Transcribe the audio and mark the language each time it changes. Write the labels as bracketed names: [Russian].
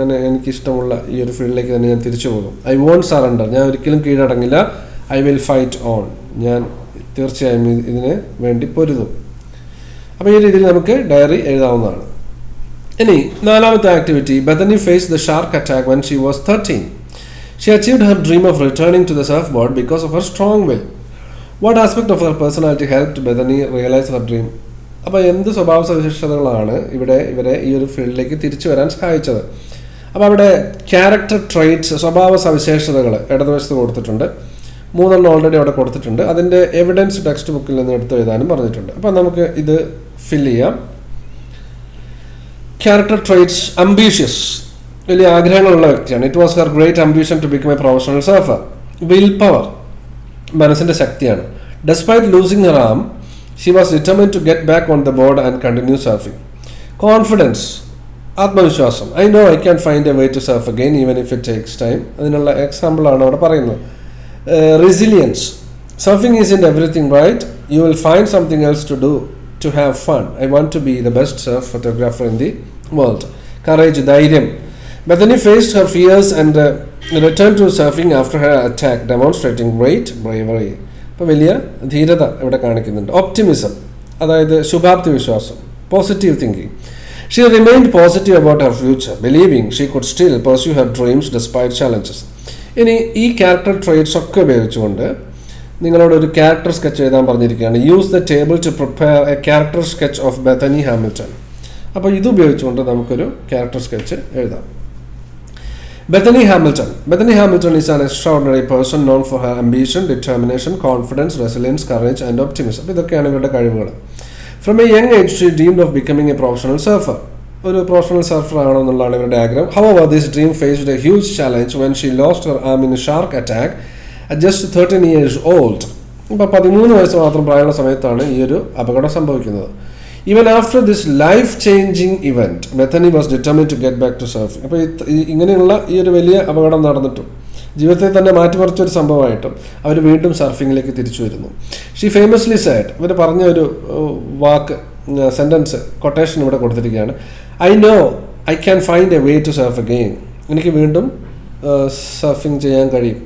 [Malayalam] എനിക്കിഷ്ടമുള്ള ഈ ഒരു ഫീൽഡിലേക്ക് തന്നെ ഞാൻ തിരിച്ചു പോകും. [English] I won't surrender. [Malayalam] ഞാൻ ഒരിക്കലും കീഴടങ്ങില്ല. [English] I will fight on. [Malayalam] ഞാൻ തീർച്ചയായും ഇതിന് വേണ്ടി പൊരുതും. അപ്പോൾ ഈ രീതിയിൽ നമുക്ക് ഡയറി എഴുതാവുന്നതാണ്. ഇനി നാലാമത്തെ activity. [English] Bethany faced the shark attack when she was 13. She achieved her dream of returning to the surfboard because of her strong will. What aspect of her personality helped Bethany realize her dream? [Malayalam] അപ്പോൾ എന്ത് സ്വഭാവ സവിശേഷതകളാണ് ഇവരെ ഈ ഒരു ഫീൽഡിലേക്ക് തിരിച്ചു വരാൻ സഹായിച്ചത്? അപ്പോൾ അവിടെ ക്യാരക്ടർ ട്രൈറ്റ്സ്, സ്വഭാവ സവിശേഷതകൾ ഇടതുവശത്ത് കൊടുത്തിട്ടുണ്ട്. 3 ഓൾറെഡി അവിടെ കൊടുത്തിട്ടുണ്ട്. അതിൻ്റെ എവിഡൻസ് ടെക്സ്റ്റ് ബുക്കിൽ നിന്ന് എടുത്ത് എഴുതാനും പറഞ്ഞിട്ടുണ്ട്. അപ്പോൾ നമുക്ക് ഇത് ഫില്ല് ചെയ്യാം. ക്യാരക്ടർ ട്രൈറ്റ്സ്: അംബീഷ്യസ്, വലിയ ആഗ്രഹങ്ങളുള്ള വ്യക്തിയാണ്. [English] It was her great ambition to become a professional surfer. Will power, [Malayalam] മനസ്സിൻ്റെ ശക്തിയാണ്. [English] Despite losing her arm, she was determined to get back on the board and continue surfing. Confidence, ആത്മവിശ്വാസം. I know I can find a way to surf again even if it takes time. [Malayalam] അതിനുള്ള എക്സാമ്പിളാണ് അവിടെ പറയുന്നത്. [English] Resilience, surfing isn't everything, right? You will find something else to do to have fun. I want to be the best surf photographer in the world. Courage, ധൈര്യം. Bethany faced her fears and returned to surfing after her attack, demonstrating great bravery. [Malayalam] അപ്പോൾ വലിയ ധീരത ഇവിടെ കാണിക്കുന്നുണ്ട്. Optimism, അതായത് ശുഭാപ്തി വിശ്വാസം, positive thinking. [English] She remained positive about her future, believing she could still pursue her dreams despite challenges. [Malayalam] ഇനി ഈ ക്യാരക്ടർ ട്രേറ്റ്സ് ഒക്കെ ഉപയോഗിച്ചുകൊണ്ട് നിങ്ങളോട് ഒരു ക്യാരക്ടർ സ്കെച്ച് എഴുതാൻ പറഞ്ഞിരിക്കുകയാണ്. [English] Use the table to prepare a character sketch of Bethany Hamilton. [Malayalam] അപ്പോൾ ഇത് ഉപയോഗിച്ചുകൊണ്ട് നമുക്കൊരു ക്യാരക്ടർ സ്കെച്ച് എഴുതാം. [English] Bethany Hamilton. Bethany Hamilton is an extraordinary person known for her ambition, determination, confidence, resilience, courage and optimism. [Malayalam] ഇതൊക്കെയാണ് ഇവരുടെ കഴിവുകൾ. [English] From a young age she dreamed of becoming a professional surfer. [Malayalam] ഒരു professional surfer ആണോ എന്നുള്ളതാണ് ഇവരുടെ ആഗ്രഹം. [English] However, this dream faced a huge challenge when she lost her arm in a shark attack at just 13 years old. [Malayalam] ഇപ്പോൾ 13 വയസ്സ് മാത്രം പ്രായമുള്ള സമയത്താണ് ഈ ഒരു അപകടം സംഭവിക്കുന്നത്. [English] Even after this life-changing event, Bethany was determined to get back to surfing. [Malayalam] അപ്പോൾ ഇങ്ങനെയുള്ള ഈ ഒരു വലിയ അപകടം നടന്നിട്ടും ജീവിതത്തെ തന്നെ മാറ്റിമറിച്ചൊരു സംഭവമായിട്ടും അവർ വീണ്ടും സർഫിങ്ങിലേക്ക് തിരിച്ചു വരുന്നു. [English] she famously said, [Malayalam] ഇവർ പറഞ്ഞ ഒരു വാക്ക്, സെൻറ്റൻസ്, കൊട്ടേഷൻ ഇവിടെ കൊടുത്തിരിക്കുകയാണ്. [English] I know I can find a way to surf again. [Malayalam] എനിക്ക് വീണ്ടും സർഫിങ് ചെയ്യാൻ കഴിയും.